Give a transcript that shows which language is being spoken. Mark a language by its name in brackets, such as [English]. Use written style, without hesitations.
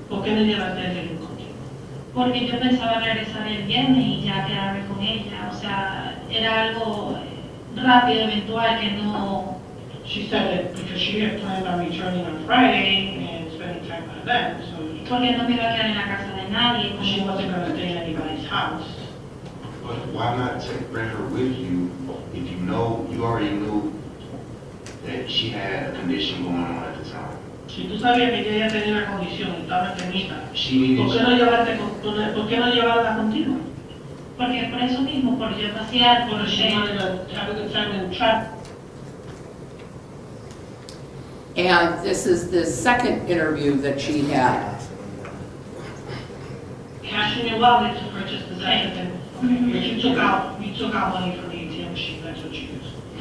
[Spanish] ¿Por qué no llevaste a ella contigo? porque yo pensaba regresar el viernes y ya quedarme con ella, o sea, era algo rápido, eventual, que no... [English] She said that because she had planned on returning on Friday and spending time with them, so [Spanish] Porque no me iba a quedar en la casa de nadie. [English] she wasn't going to stay in anybody's house. But why not bring her with you if you already knew that she had a condition going on at the time? [Spanish] Si tú sabías que ella tenía una condición, estaba enfermita, [English] She needed [Spanish] ¿por qué no llevarla contigo? Porque por eso mismo, por yo pasear, por... [English] She wanted to have a good time and travel. And this is the second interview that she had. cash in your wallet to purchase the playpen. Okay, but you took out money from the ATM machine, that's what you used.